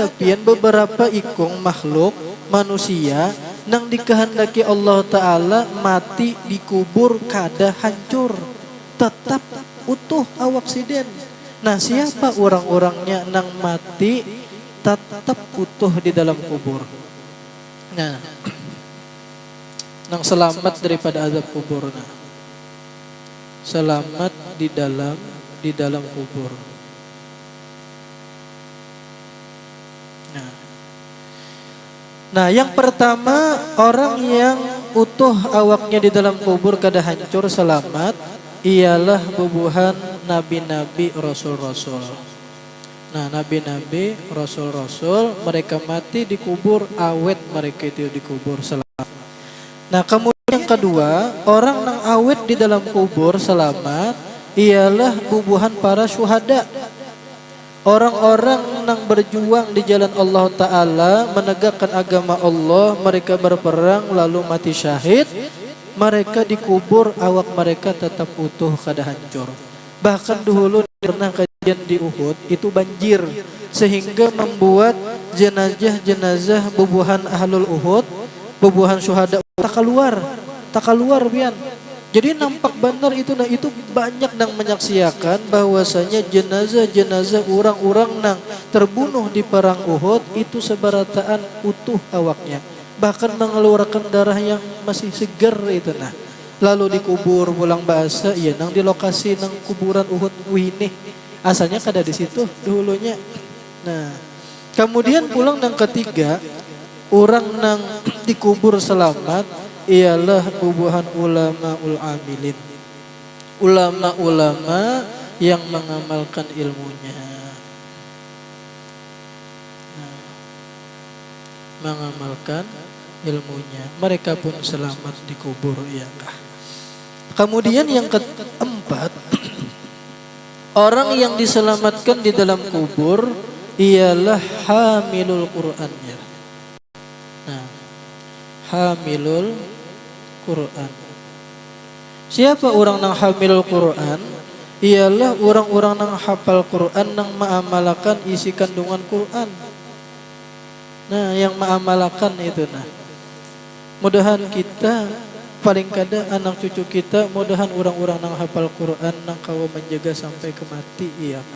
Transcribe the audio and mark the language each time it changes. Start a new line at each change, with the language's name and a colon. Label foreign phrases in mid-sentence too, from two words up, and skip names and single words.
Banjar: pian beberapa ikung makhluk manusia nang dikehendaki Allah Ta'ala mati dikubur kada hancur tetap utuh awak siden nah siapa orang-orangnya nang mati tetap utuh di dalam kubur nah nang selamat daripada azab kubur nah selamat di dalam kubur.
Indonesian: Nah, yang pertama orang yang utuh awaknya di dalam kubur kada hancur selamat ialah bubuhan nabi-nabi rasul-rasul. Nah, nabi-nabi rasul-rasul mereka mati dikubur awet mereka itu dikubur selamat. Nah, kemudian yang kedua orang yang awet di dalam kubur selamat ialah bubuhan para syuhada. Orang-orang yang berjuang di jalan Allah Ta'ala menegakkan agama Allah mereka berperang lalu mati syahid mereka dikubur awak mereka tetap utuh kada hancur bahkan dahulu pernah kajian di Uhud itu banjir sehingga membuat jenazah bubuhan ahlul Uhud bubuhan syuhada tak keluar bian.
Banjar: Jadi nampak benar itu nah itu banyak nang menyaksikan bahwasanya jenazah orang-orang nang terbunuh di perang Uhud itu seberataan utuh awaknya bahkan mengeluarkan darah yang masih segar itu nah lalu dikubur pulang bahasa ya nang di lokasi nang kuburan Uhud wini asalnya kada di situ dulunya. Nah kemudian pulang nang ketiga orang nang dikubur selamat ialah bubuhan
Arabic: ulama-ul amilin.
Indonesian: Ulama-ulama yang mengamalkan ilmunya. Nah, mengamalkan ilmunya. Mereka pun selamat dikubur ya kah. Kemudian yang keempat, orang yang diselamatkan di dalam kubur ialah hamilul Qur'annya. Nah,
Arabic: hamilul Quran.
Indonesian: Siapa orang yang hamil Quran?
Banjar: ialah orang-orang nang hafal Quran nang mengamalkan isi kandungan Quran. Nah, yang mengamalkan itu mudahan kita paling kada anak cucu kita, mudahan orang-orang nang hafal Quran nang kawa menjaga sampai ke mati, iya kah?